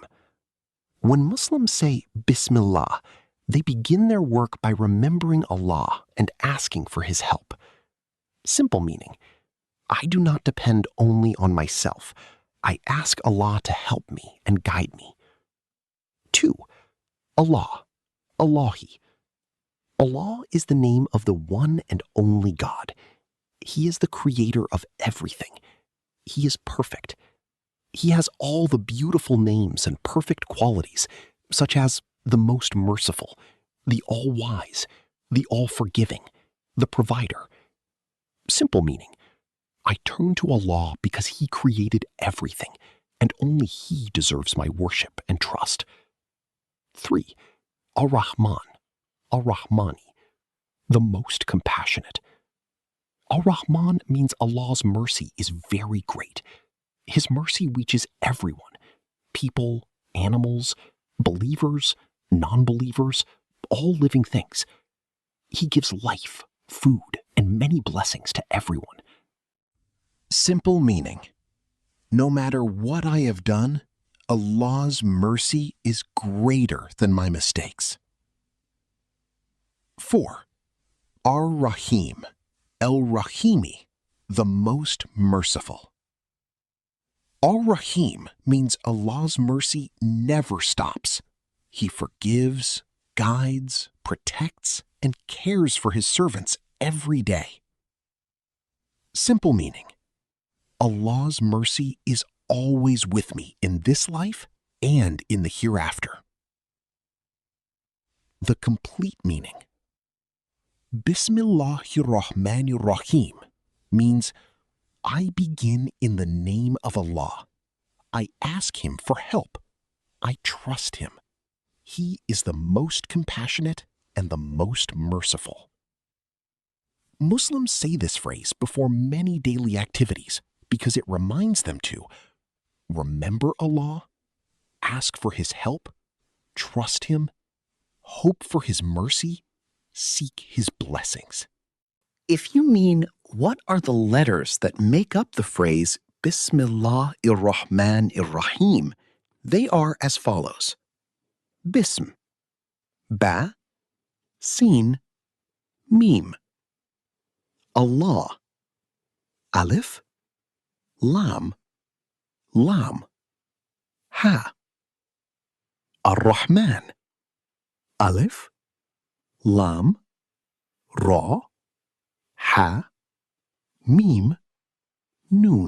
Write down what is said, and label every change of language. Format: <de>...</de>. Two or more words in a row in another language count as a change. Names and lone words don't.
<en>When Muslims say Bismillah, they begin their work by remembering Allah and asking for His help. Simple meaning, I do not depend only on myself. I ask Allah to help me and guide me. 2.</en> <ar>الله اللهِ.</ar> <en>Allah is the name of the one and only God. He is the creator of everything. He is perfect. He has all the beautiful names and perfect qualities, such as the Most Merciful, the All-Wise, the All-Forgiving, the Provider. Simple meaning, I turn to Allah because He created everything, and only He deserves my worship and trust. 3.</en> <ar>الرحمن الرحمنِ,</ar> <en>the most compassionate. Ar-Raḥmān means Allah's mercy is very great. His mercy reaches everyone, people, animals, believers, non-believers, all living things. He gives life, food, and many blessings to everyone. Simple meaning, no matter what I have done, Allah's mercy is greater than my mistakes. 4.</en> <ar>الرحيم الرحيمِ,</ar> <en>the most merciful. Ar-Raḥīm means Allah's mercy never stops. He forgives, guides, protects, and cares for His servants every day. Simple meaning, Allah's mercy is always with me in this life and in the hereafter. The complete meaning,</en> <ar>بسم الله الرحمن الرحيم</ar> <en>means I begin in the name of Allah. I ask Him for help. I trust Him. He is the most compassionate and the most merciful. Muslims say this phrase before many daily activities because it reminds them to remember Allah, ask for His help, trust Him, hope for His mercy, seek His blessings. If you mean what are the letters that make up the phrase</en> <ar>بسم الله الرحمن الرحيم,</ar> <en>they are as follows.</en> <ar>بسم باء سين ميم. الله ألف لام لام هاء. الرحمن ألف لام راء حاء ميم نون.</ar>